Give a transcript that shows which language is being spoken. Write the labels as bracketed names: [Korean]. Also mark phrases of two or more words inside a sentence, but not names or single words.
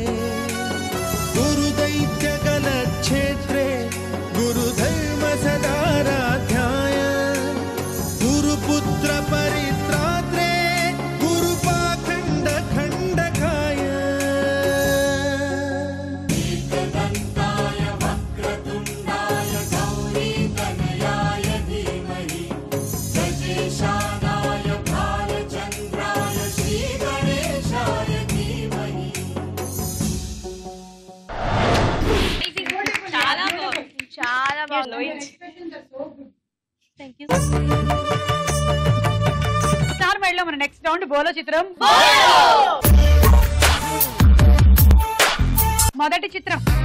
[Sanskrit] गुरुदैत्यकलक्षेत्रे गुरुधर्म सदाराध्याय गुरुपुत्र परित्रात्रे गुरुपाखण्ड खण्डकाय एकदन्ताय वक्रतुण्डाय गौरीतनयाय धीमहि गजेशानाय भालचन्द्राय श्रीगणेशाय धीमहि. [Telugu] చాలా బాగుంది. స్టార్ మైల్ లో మన [English] next round [Telugu] బోలో చిత్రం. మొదటి చిత్రం